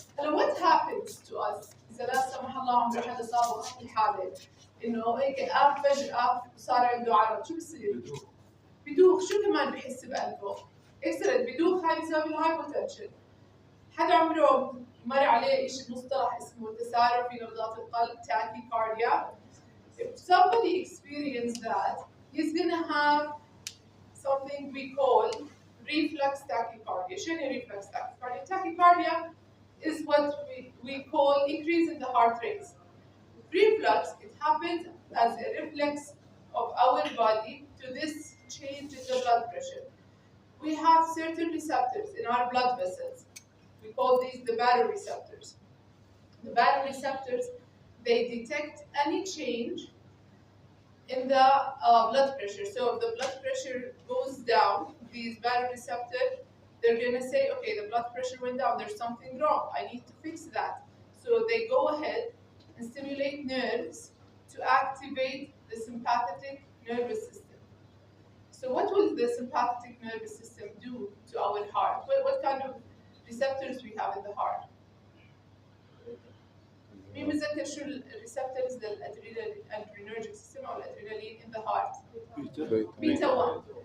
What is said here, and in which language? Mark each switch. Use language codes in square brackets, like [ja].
[en] And what happens to us [ar] إذا لا سمح الله عمر حدا صابه الحالة إنه هيك قام فجأة وصار عنده عرض، شو بصير؟ بدوخ. شو كمان بحس بقلبه؟ اكسرت بدوخ. هاي بسبب الهايبوتنشن. حدا عمره مر عليه شيء مصطلح اسمه تسارع في نبضات القلب tachycardia. [en] If somebody experienced that, he's gonna have something we call reflex tachycardia. [ar] شو يعني [en] reflex tachycardia؟ Tachycardia is what we call increase in the heart rate. Reflux, it happens as a reflex of our body to this change in the blood pressure. We have certain receptors in our blood vessels. We call these the baroreceptors. The baroreceptors, they detect any change in the blood pressure. So if the blood pressure goes down, these baroreceptors, they're going to say, okay, the blood pressure went down, there's something wrong, I need to fix that. So they go ahead and stimulate nerves to activate the sympathetic nervous system. So what will the sympathetic nervous system do to our heart? What kind of receptors we have in the heart? [ar] مين متذكر شو الريسبتورز للادرينرجيك سيستم او الادرينالين [en] in the heart؟ [ar] beta 1.